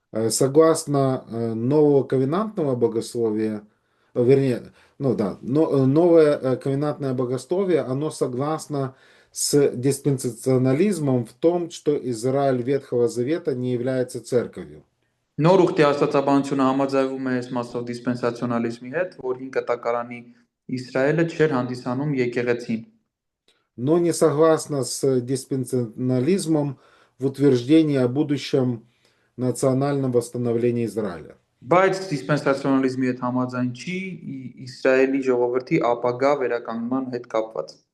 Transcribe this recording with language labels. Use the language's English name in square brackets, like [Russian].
[Russian] Согласно нового ковенантного богословия, вернее, новое ковенантное богословие, оно согласно с диспенсационализмом в том, что Израиль Ветхого Завета не является церковью. [Armenian] Նոր ուխտի աստվածաբանությունը համաձայնվում է այս մասով դիսպենսացիոնալիզմի հետ, որ 5 կտակարանի Իսրայելը չէր հանդիսանում եկեղեցին։ [Russian] Но не согласно с диспенсационализмом в утверждении о будущем национальном восстановлении Израиля. [Armenian] Բայց դիսպենսացիոնալիզմի հետ համաձայն չի Իսրայելի ժողովրդի ապագա վերականգնման հետ կապված։